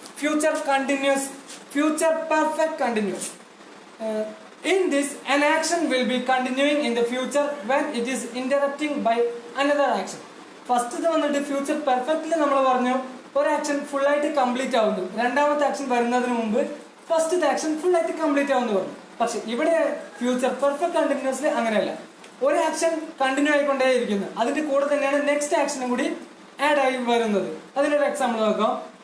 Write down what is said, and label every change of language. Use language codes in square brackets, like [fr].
[ml] Future continuous, future perfect continuous. [en] In this, an action will be continuing in the future when it is interrupting by another action. [ml] First വന്നിട്ട് future perfectly നമ്മൾ പറഞ്ഞു ഒരു action full ആയിട്ട് complete ആവുന്നു, രണ്ടാമത്തെ action വരുന്നതിന് മുമ്പ് ഫസ്റ്റത്തെ ആക്ഷൻ ഫുൾ ആയിട്ട് കംപ്ലീറ്റ് ആവുന്നു പറഞ്ഞു. പക്ഷെ ഇവിടെ ഫ്യൂച്ചർ പെർഫെക്റ്റ് കണ്ടിന്യൂസ്ലി അങ്ങനെയല്ല, ഒരു ആക്ഷൻ കണ്ടിന്യൂ ആയിക്കൊണ്ടേയിരിക്കുന്നു, അതിന്റെ കൂടെ തന്നെയാണ് നെക്സ്റ്റ് ആക്ഷനും കൂടി ആഡ് ആയി വരുന്നത്. അതിനൊരു എക്സാമ്പിൾ നോക്കാം.